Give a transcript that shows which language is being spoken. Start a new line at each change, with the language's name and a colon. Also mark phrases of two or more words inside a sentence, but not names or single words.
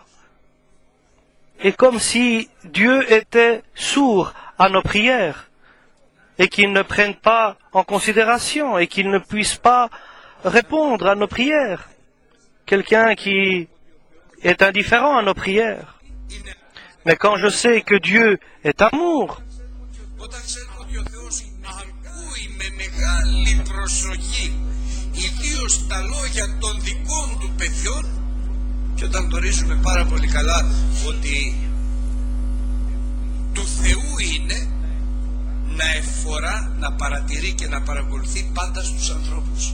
French: Et comme si Dieu était sourd à nos prières et qu'il ne prenne pas en considération et qu'il ne puisse pas répondre à nos prières. Quelqu'un qui est indifférent à nos prières. Mais quand je sais que Dieu est amour,
Greek: και όταν γνωρίζουμε πάρα πολύ καλά ότι του Θεού είναι να εφορά, να παρατηρεί και να παρακολουθεί πάντα στους ανθρώπους.